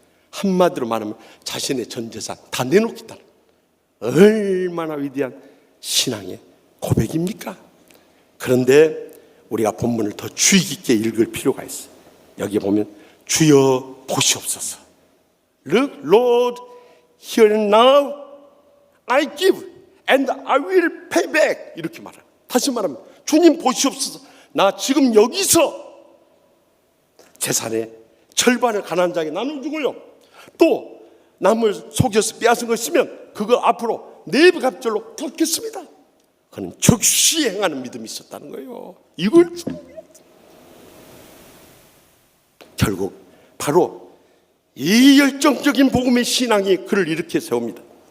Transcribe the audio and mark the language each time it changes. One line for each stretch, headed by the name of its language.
Korean: 한마디로 말하면 자신의 전 재산 다 내놓겠다는, 얼마나 위대한 신앙의 고백입니까? 그런데 우리가 본문을 더 주의 깊게 읽을 필요가 있어요. 여기 보면 주여 보시옵소서.
English: Look, Lord, here and now I give and I will pay back.
Korean: 이렇게 말해요. 다시 말하면 주님 보시옵소서. 나 지금 여기서 재산의 절반을 가난한 자에게 나눠주고요, 또 남을 속여서 빼앗은 거 있으면 그거 앞으로 내 갑절로 갚겠습니다. 그는 즉시 행하는 믿음이 있었다는 거예요. 이걸 결국 바로 이 열정적인 복음의 신앙이 그를 이렇게 세웁니다.